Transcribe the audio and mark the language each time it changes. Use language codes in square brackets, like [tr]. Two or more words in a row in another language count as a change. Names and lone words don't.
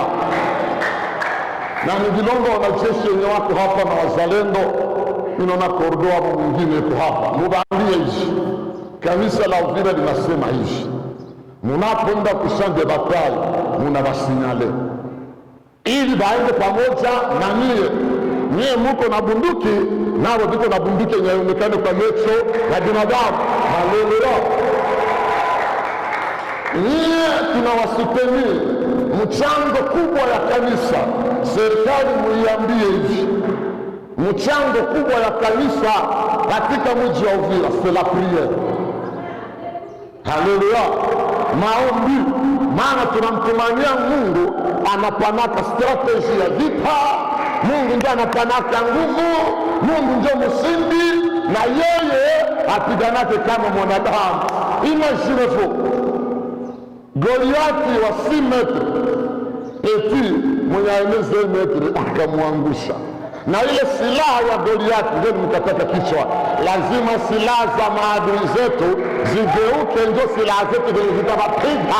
[sw] Na ningilonga wanajeshi wenye wako hapa na wazalendo, inaona kordo hapo mwingine yuko hapa, mubaambie hivi, kanisa la Uvira linasema hivi, munapoenda kushande batai, munabasinyale ili baende pamoja na nyie muko na bunduki, nao tuko na bunduki yenye inaonekana kwa macho ya binadamu. Haleluya! Nyie tunawasuteni mchango kubwa ya kanisa. Serikali muiambie hivi, mchango kubwa ya kanisa katika mji wa Uvira [fr] c'est la prière. [sw] Haleluya! Maombi, maana tunamtumania Mungu, anapanaka strategy ya vita. Mungu ndiye anapanaka nguvu, Mungu ndiye mshindi, na yeye apiganake kama mwanadamu. Imaginez-vous Goliati wa 6 metre eti mwenye aeneze metre akamwangusha, na ile silaha ya Goliati ndio mkataka kichwa. Lazima silaha za maadui zetu zigeuke, ndio silaha zetu ndio zitawapiga.